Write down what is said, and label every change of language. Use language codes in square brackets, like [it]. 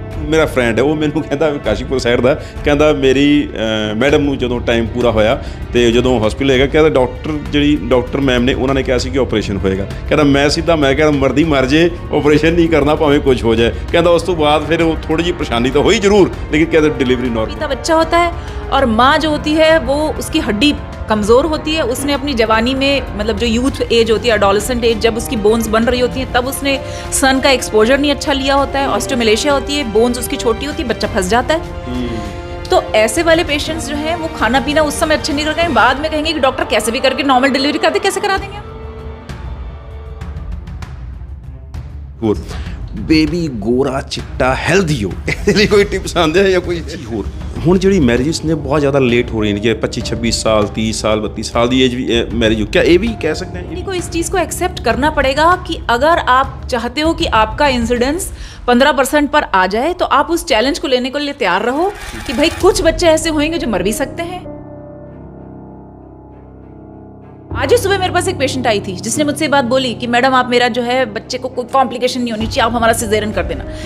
[pa] ਮੇਰਾ ਫਰੈਂਡ ਹੈ, ਉਹ ਮੈਨੂੰ ਕਹਿੰਦਾ ਕਾਸ਼ੀਪੁਰ ਸਾਈਡ ਦਾ, ਕਹਿੰਦਾ ਮੇਰੀ ਮੈਡਮ ਨੂੰ ਜਦੋਂ ਟਾਈਮ ਪੂਰਾ ਹੋਇਆ ਤੇ ਜਦੋਂ ਹਸਪੀਟਲ ਹੈਗਾ, ਕਹਿੰਦਾ ਡਾਕਟਰ ਮੈਮ ਨੇ ਉਹਨਾਂ ਨੇ ਕਿਹਾ ਸੀ ਕਿ ਆਪਰੇਸ਼ਨ ਹੋਏਗਾ। ਕਹਿੰਦਾ ਮੈਂ ਕਹਿੰਦਾ ਮਰਦੀ ਮਰ ਜੇ, ਆਪਰੇਸ਼ਨ ਨਹੀਂ ਕਰਨਾ ਭਾਵੇਂ ਕੁਝ ਹੋ ਜਾਏ। ਕਹਿੰਦਾ ਉਸ ਤੋਂ ਬਾਅਦ ਫਿਰ ਉਹ ਥੋੜੀ ਜਿਹੀ [hi] परेशानी तो हुई जरूर, लेकिन कहते डिलीवरी नॉर्मल। बच्चा होता है और माँ जो होती है वो उसकी हड्डी कमज़ोर होती है। उसने अपनी जवानी में मतलब जो यूथ एज होती है, एडोलेसेंट एज, जब उसकी बोन्स बन रही होती हैं तब उसने सन का एक्सपोजर नहीं अच्छा लिया होता है, ऑस्टियोमलेशिया होती है, बोन्स उसकी छोटी होती है, बच्चा फंस जाता है। तो ऐसे वाले पेशेंट्स जो हैं वो खाना पीना उस समय अच्छे नहीं कर गए, बाद में कहेंगे कि डॉक्टर कैसे भी करके नॉर्मल डिलीवरी कर दे, कैसे करा देंगे। [pa] ਬੇਬੀ ਗੋਰਾ ਚਿੱਟਾ ਹੈਲਦੀ ਹੋ, ਇਹਦੇ ਲਈ ਕੋਈ ਟਿਪਸ ਆਉਂਦੇ ਆ ਜਾਂ ਕੋਈ ਚੀਜ਼ ਹੋਰ? ਹੁਣ ਜਿਹੜੀ ਮੈਰਿਜਸ ਨੇ ਬਹੁਤ ਜ਼ਿਆਦਾ ਲੇਟ ਹੋ ਰਹੀਆਂ ਨੇ, ਜਿਵੇਂ 25-26 ਸਾਲ 30 ਸਾਲ 32 साल ਦੀ [hi] एज भी मैरिज हो, क्या ये भी कह सकते हैं? को इस चीज़ को एक्सेप्ट करना पड़ेगा कि अगर आप चाहते हो कि आपका इंसिडेंस 15% पर आ जाए तो आप उस चैलेंज को लेने के लिए तैयार रहो कि भाई कुछ बच्चे ऐसे होंगे जो मर भी सकते हैं। आज ही सुबह मेरे पास एक पेशेंट आई थी जिसने मुझसे बात बोली कि मैडम आप मेरा जो है बच्चे को कोई कॉम्प्लिकेशन नहीं होनी चाहिए, आप हमारा सिजेरियन कर देना।